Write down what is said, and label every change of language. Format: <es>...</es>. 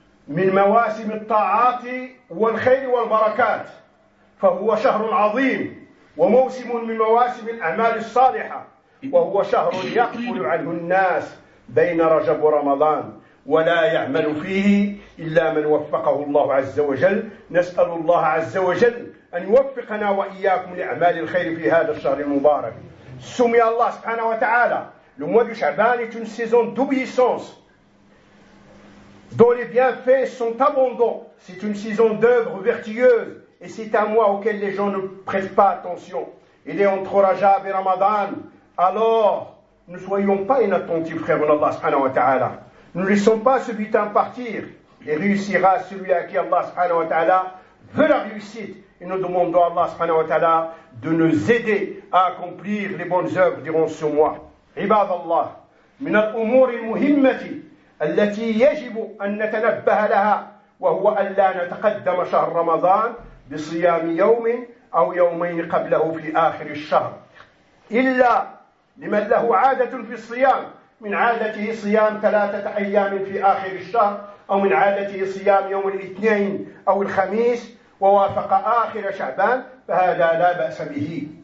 <ar>من مواسم الطاعات والخير والبركات، فهو شهر عظيم وموسم من مواسم الأعمال الصالحة، وهو شهر يقبل عنه الناس بين رجب ورمضان ولا يعمل فيه إلا من وفقه الله عز وجل. نسأل الله عز وجل أن يوفقنا وإياكم لأعمال الخير في هذا الشهر المبارك. سمي الله سبحانه وتعالى</ar> <fr>le mois de Shaban est une saison d'obéissance dont les bienfaits sont abondants. C'est une saison d'œuvres vertueuses et c'est un mois auquel les gens ne prêtent pas attention. Il est entre Rajab et Ramadan. Alors, ne soyons pas inattentifs, frères en Allah subhanahu wa ta'ala. Ne laissons pas ce butin partir. Et réussira celui à qui Allah subhanahu wa ta'ala veut la réussite. Et nous demandons à Allah subhanahu wa ta'ala de nous aider à accomplir les bonnes œuvres durant ce mois.</fr> <ar>عباد الله من الأمور المهمة التي يجب أن نتنبه لها وهو أن لا نتقدم شهر رمضان بصيام يوم أو يومين قبله في آخر الشهر إلا لمن له عادة في الصيام، من عادته صيام ثلاثة أيام في آخر الشهر أو من عادته صيام يوم الاثنين أو الخميس ووافق آخر شعبان، فهذا لا بأس به.</ar>